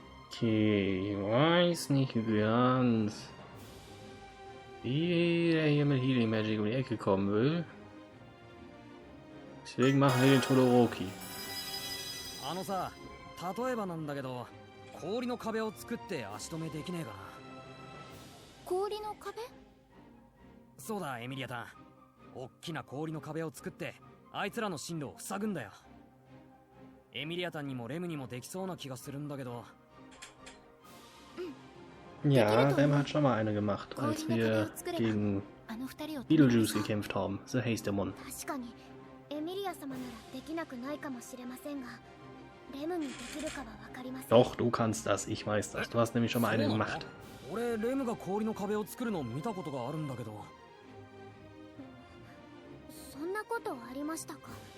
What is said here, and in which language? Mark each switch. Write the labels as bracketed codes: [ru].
[de] Okay, ich weiß nicht ganz, wie der hier mit Healing Magic um die Ecke kommen will. Deswegen machen wir den Todoroki. [ja] あのさ、例えばなんだけど、氷の壁を作って足止めできねえかな。氷の壁？そうだエミリアタン、おっきな氷の壁を作ってあいつらの進路を塞ぐんだよ。エミリアタンにもレムにもできそうな気がするんだけど。 [de] Ja, Rem hat schon mal eine gemacht, als wir gegen Beetlejuice gekämpft haben. So heißt der Mann. [ja] 確かにエミリア様ならできなくないかもしれませんが、レムにできるかは分かりません。 [de] Doch, du kannst das, ich weiß das. Du hast nämlich schon mal eine gemacht. [ja] 俺レムが氷の壁を作るのを見たことがあるんだけど。そんなことありましたか？